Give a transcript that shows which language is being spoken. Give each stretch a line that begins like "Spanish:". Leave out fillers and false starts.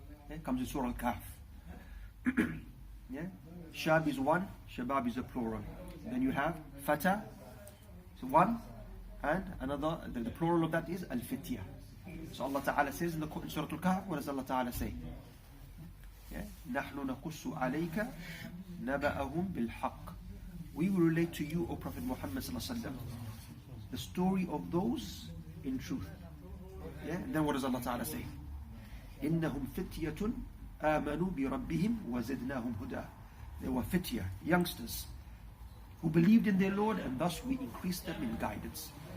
English: Yeah, comes in Surah Al-Kahf. Yeah, Shab is one, Shabab is a plural. Then you have Fata, so one, and another, the plural of that is Al-Fitya. So Allah Ta'ala says in Surah Al-Kahf, what does Allah Ta'ala say?
Arabic: Yeah, نَحْنُ نَقُصُّ عَلَيْكَ نَبَأَهُمْ بِالْحَقِّ.
English: We will relate to you, O Prophet Muhammad sallallahu alaihi wasallam, the story of those in truth. Yeah, and then what does Allah Ta'ala say?
Arabic: إِنَّهُمْ فِتْيَةٌ آمَنُوا بِرَبِّهِمْ وَزِدْنَاهُمْ هُدًى.
English: They were fitya, youngsters, who believed in their Lord, and thus we increased them in guidance.